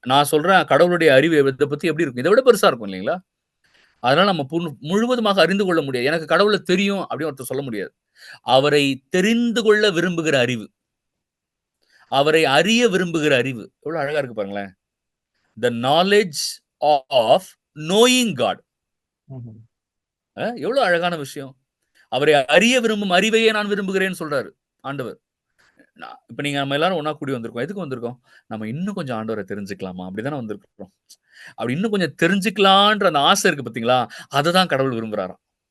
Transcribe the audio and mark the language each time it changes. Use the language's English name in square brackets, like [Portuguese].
[Tamil] நான் சொல்றேன், கடவுளுடைய அறிவு இதை பத்தி எப்படி இருக்கும்? இதை விட பெருசா இருக்கும் இல்லைங்களா? அதனால நம்ம முழுவதுமாக அறிந்து கொள்ள முடியாது. எனக்கு கடவுளை தெரியும் அப்படின்னு ஒருத்தர் சொல்ல முடியாது. அவரை தெரிந்து கொள்ள விரும்புகிற அறிவு, அவரை அறிய விரும்புகிற அறிவு எவ்வளவு அழகா இருக்கு பாருங்களேன். [English] The knowledge of knowing God. [Tamil] எவ்வளவு அழகான விஷயம். அவரை அறிய விரும்பும் அறிவையே நான் விரும்புகிறேன்னு சொல்றாரு ஆண்டவர். இப்ப நீங்க நம்ம எல்லாரும் ஒன்னா கூடி வந்திருக்கோம். எதுக்கு வந்திருக்கோம்? நம்ம இன்னும் கொஞ்சம் ஆண்டவரை தெரிஞ்சுக்கலாமா? அப்படிதானே வந்திருக்கிறோம். அப்படி இன்னும் கொஞ்சம் தெரிஞ்சுக்கலான்ற அந்த ஆசை இருக்கு பாத்தீங்களா? அததான் கடவுள் விரும்புறாராம்.